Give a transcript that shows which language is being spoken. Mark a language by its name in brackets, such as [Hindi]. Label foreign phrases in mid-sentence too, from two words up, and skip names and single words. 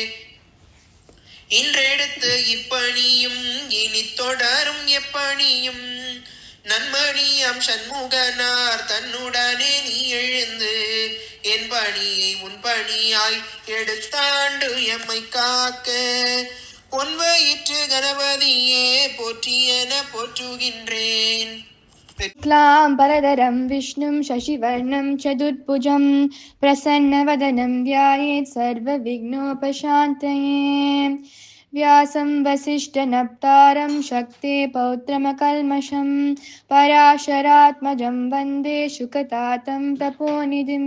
[Tamil] இன்றெடுத்து இப்பணியும் இனி தொடரும் எப்பணியும் நன்மணியாம் சண்முகனார் தன்னுடனே நீ எழுந்து என் பணியை உன் பணியாய் எடுத்தாண்டு எம்மை காக்க பொன்வயிற்று கணபதியே போற்றியென போற்றுகின்றேன். [Sanskrit] क्लाम्बरधरं विष्णुं शशिवर्णं चतुर्भुजं प्रसन्नवदनं ध्यायेत् सर्वविघ्नोपशान्तये। व्यासं वसिष्ठनप्तारं शक्ते पौत्रमकल्मषं पराशरात्मजं वन्दे शुकतातं तपोनिधिं।